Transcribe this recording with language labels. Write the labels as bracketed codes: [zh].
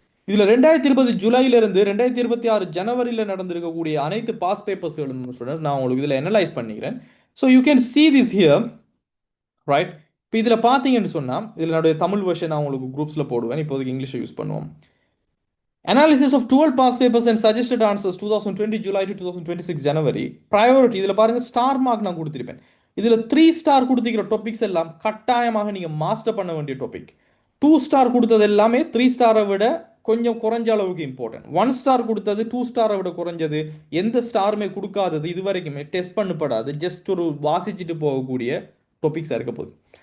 [ta] இதில் 2020 ஜூலையிலிருந்து 2026 ஜனவரியில் நடந்திருக்கக்கூடிய அனைத்து பாஸ் பேப்பர்ஸ்களும் ஸ்டூடெண்ட்ஸ் நான் உங்களுக்கு இதில் அனலைஸ் பண்ணிக்கிறேன். [en] So you can see this here, right? [ta] இப்போ இதில் பார்த்தீங்கன்னு சொன்னால், இதில் என்னுடைய தமிழ் வெர்ஷன் நான் உங்களுக்கு குரூப்ஸில் போடுவேன், இப்போதைக்கு இங்கிலீஷை யூஸ் பண்ணுவோம். [en] Analysis of 12 past papers and suggested answers 2020 July to 2026 January. [ta] Priority இதில் பாருங்கள் ஸ்டார் மார்க் நான் கொடுத்துருப்பேன். இதில் 3 ஸ்டார் கொடுத்துக்கிற டாபிக்ஸ் எல்லாம் கட்டாயமாக நீங்கள் மாஸ்டர் பண்ண வேண்டிய டாபிக். 2 ஸ்டார் கொடுத்தது எல்லாமே 3 ஸ்டாரை விட கொஞ்சம் குறைஞ்ச அளவுக்கு இம்பார்ட்டன்ட். 1 ஸ்டார் கொடுத்தது 2 ஸ்டாரை விட குறைஞ்சது, எந்த ஸ்டாருமே கொடுக்காதது, இது வரைக்குமே டெஸ்ட் பண்ணப்படாது, ஜஸ்ட் ஒரு வாசிச்சுட்டு போகக்கூடிய டாபிக்ஸாக இருக்க போகுது.